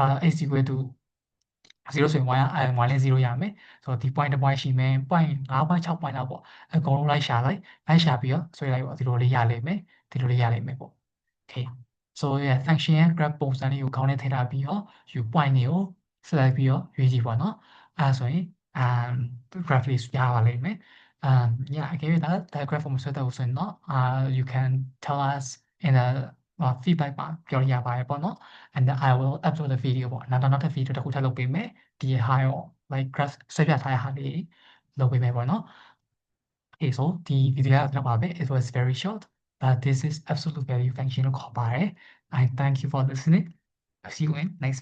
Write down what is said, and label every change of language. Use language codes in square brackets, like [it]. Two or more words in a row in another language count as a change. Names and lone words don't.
[my] 0 ဆိုရင် y လည်း0ရမယ်ဆိုတော့ဒီ point တစ် point ရှိမယ် point 5 point 6 point လောက်ပေါ့အကုန်လုံးလိုက်ရှာပြီးတော့ဆွဲလိုက်ပေါ့ဒီလိုလေးရလိမ့်မယ်ပေါ့ [en] okay so yeah [my] function ရဲ့ graph ပုံစံလေးကိုခေါင်းထဲထည့်ထားပြီးတော့ you point တွေကို select ပြီးတော့ရွေးကြည့်ပေါ့နော်အဲဆိုရင်graph လေးရပါလိမ့်မယ်yeah အကယ်၍ဒါ graph ကိုမဆွဲတတ်ဘူးဆိုရင်တော့ [en] you can tell us in the feedback [my] ပါပြောရပါတယ်ပေါ့နော် [en] and then I will upload the video [my] ပေါ့နောက်ထပ် video တစ်ခုထပ်လုပ်ပေးမယ်ဒီဟာရော like graph ဆွဲပြထားတဲ့ဟာလေးလုပ်ပေးမယ်ပေါ့နော် [en] okay so [my] ဒီ video ကတော့ပါပဲ [en] it was very short but this is absolute value function [my] ကိုခေါ်ပါတယ် [en] I thank you for listening. See you in next video.